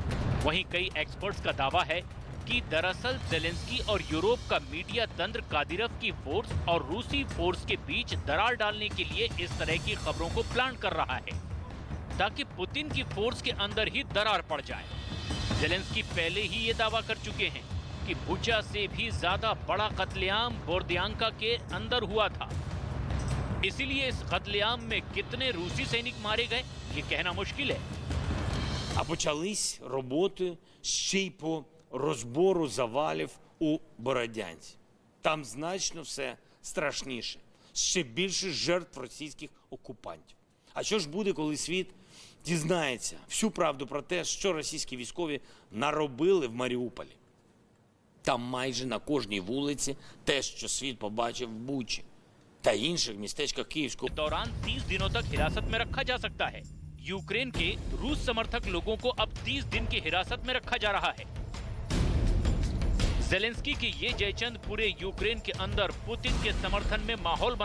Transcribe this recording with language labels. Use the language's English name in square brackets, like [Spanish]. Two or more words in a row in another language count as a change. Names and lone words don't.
[Hindi] वहीं कई एक्सपर्ट्स का दावा है कि दरअसल जेलेंस्की और यूरोप का मीडिया तंत्र कादिरोव की फोर्स और रूसी फोर्स के बीच दरार डालने के लिए इस तरह की खबरों को प्लान कर रहा है ताकि पुतिन की फोर्स के अंदर ही दरार पड़ जाए। जेलेंस्की पहले ही ये दावा कर चुके हैं कि बुचा से भी ज्यादा बड़ा कत्लेआम बोर्दियांका के अंदर हुआ था। इसीलिए इस कत्लेआम में कितने रूसी सैनिक मारे गए ये कहना मुश्किल है। [Ukrainian] А почались роботи ще й по розбору завалів у Бородянці. Там значно все страшніше, ще більше жертв російських окупантів. А що ж буде, коли світ дізнається всю правду про те, що російські військові наробили в Маріуполі? Там майже на кожній вулиці те, що світ побачив в Бучі та інших містечках Київського. [Hindi] इस दौरान 30 दिनों तक हिरासत में रखा जा सकता है। यूक्रेन के रूस समर्थक लोगों को अब 30 दिन की हिरासत में रखा जा रहा है। जेलेंस्की की ये जयचंद पूरे यूक्रेन के अंदर पुतिन के समर्थन में माहौल बना